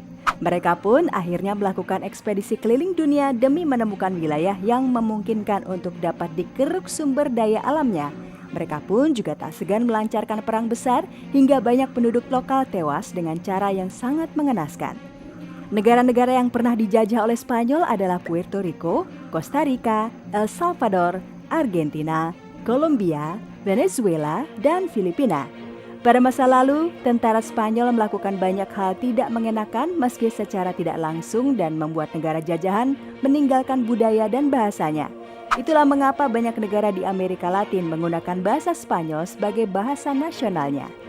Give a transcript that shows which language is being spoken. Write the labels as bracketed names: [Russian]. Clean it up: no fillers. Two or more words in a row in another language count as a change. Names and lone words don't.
[Indonesian] Mereka pun akhirnya melakukan ekspedisi keliling dunia demi menemukan wilayah yang memungkinkan untuk dapat dikeruk sumber daya alamnya. Mereka pun juga tak segan melancarkan perang besar hingga banyak penduduk lokal tewas dengan cara yang sangat mengenaskan. Negara-negara yang pernah dijajah oleh Spanyol adalah Puerto Rico, Costa Rica, El Salvador, Argentina, Kolombia, Venezuela, dan Filipina. Pada masa lalu, tentara Spanyol melakukan banyak hal tidak mengenakan meski secara tidak langsung dan membuat negara jajahan meninggalkan budaya dan bahasanya. Itulah mengapa banyak negara di Amerika Latin menggunakan bahasa Spanyol sebagai bahasa nasionalnya.